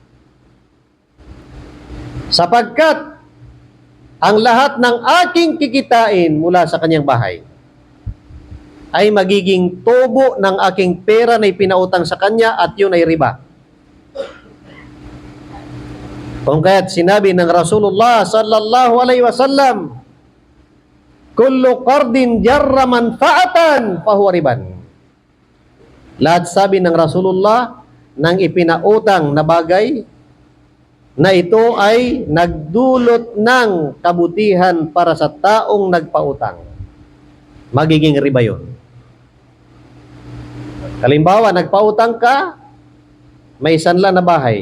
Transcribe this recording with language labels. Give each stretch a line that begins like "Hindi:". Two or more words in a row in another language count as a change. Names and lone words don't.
Filipino: Sapagkat ang lahat ng aking kikitain mula sa kanyang bahay ay magiging tubo ng aking pera na ipinautang sa kanya at yun ay riba. Kung kaya't sinabi ng Rasulullah
Arabic: صلى الله عليه وسلم, كل قرض جر منفعة فهو ربا.
Filipino: Lahat sabi ng Rasulullah ng ipinautang na bagay na ito ay nagdulot ng kabutihan para sa taong nagpautang. Magiging riba yun. Halimbawa, nagpautang ka, may sanla na bahay.